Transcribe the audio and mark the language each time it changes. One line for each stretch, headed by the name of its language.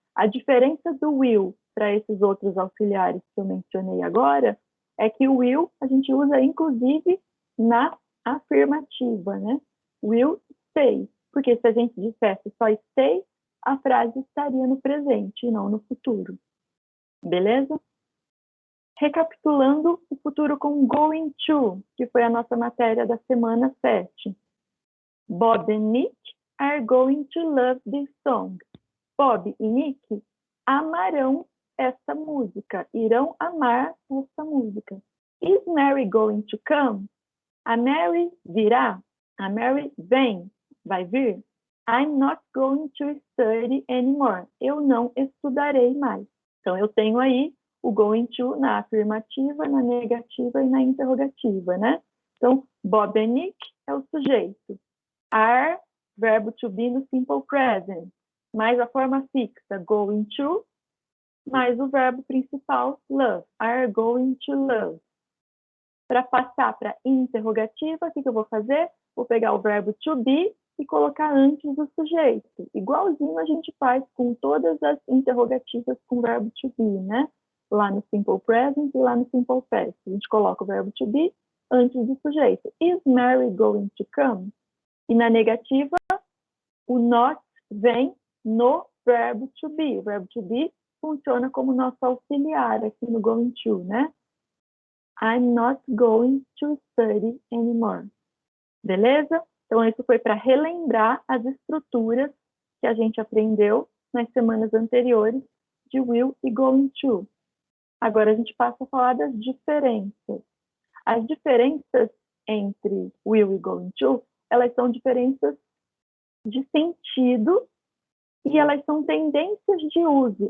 Portuguese: A diferença do will para esses outros auxiliares que eu mencionei agora é que o will a gente usa inclusive na afirmativa, né? Will stay, porque se a gente dissesse só stay, a frase estaria no presente e não no futuro, beleza? Recapitulando o futuro com going to, que foi a nossa matéria da semana 7.
English: Bob and Nick are going to love this song.
Portuguese: Bob e Nick amarão esta música, irão amar esta música.
English: Is Mary going to come?
Portuguese: A Mary virá? A Mary vem, vai vir?
English: I'm not going to study anymore.
Portuguese: Eu não estudarei mais. Então, eu tenho aí o going to na afirmativa, na negativa e na interrogativa, né? Então, Bob and Nick é o sujeito. Are, verbo to be no simple present, mais a forma fixa, going to, mais o verbo principal, love.
English: Are going to love.
Portuguese: Para passar para interrogativa, o que eu vou fazer? Vou pegar o verbo to be e colocar antes do sujeito. Igualzinho a gente faz com todas as interrogativas com verbo to be, né? Lá no simple present e lá no simple past. A gente coloca o verbo to be antes do sujeito.
English: Is Mary going to come?
Portuguese: E na negativa, o not vem no verbo to be. O verbo to be funciona como nosso auxiliar aqui no going to, né?
English: I'm not going to study anymore.
Portuguese: Beleza? Então, isso foi para relembrar as estruturas que a gente aprendeu nas semanas anteriores de will e going to. Agora a gente passa a falar das diferenças. As diferenças entre will e going to, elas são diferenças de sentido e elas são tendências de uso.